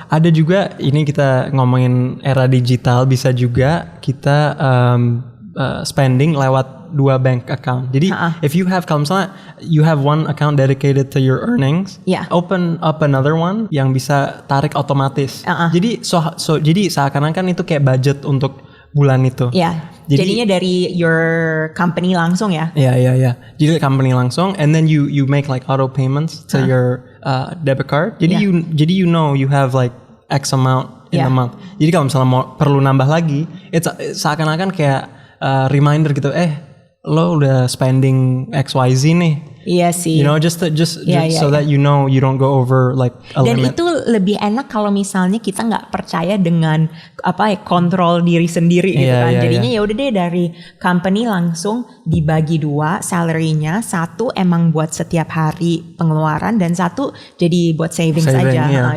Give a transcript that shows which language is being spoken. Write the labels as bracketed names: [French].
[Indonesian] Ada juga, ini kita ngomongin era digital, bisa juga kita spending lewat 2 bank account. [English] Jadi if you have, [Indonesian] kalau misalnya [English] you have one account dedicated to your earnings, open up another one [Indonesian] yang bisa tarik otomatis. Jadi jadi seakan-akan itu kayak budget untuk bulan itu. Jadinya dari [English] your company [Indonesian] langsung ya. [English] Jadi company langsung, and then you make like auto payments to your debit card. Jadi you know you have like X amount in a month. [Indonesian] Jadi kalau misalnya mau perlu nambah lagi, seakan-akan kayak reminder gitu, lo udah spending XYZ nih. Iya sih. [English] You know, just so that you know you don't go over like a [Indonesian] Dan [English] limit. [Indonesian] itu lebih enak kalau misalnya kita nggak percaya dengan kontrol diri sendiri gitu kan. Jadinya ya udah deh, dari company langsung dibagi 2 salary-nya, 1 emang buat setiap hari pengeluaran dan 1 jadi buat savings aja.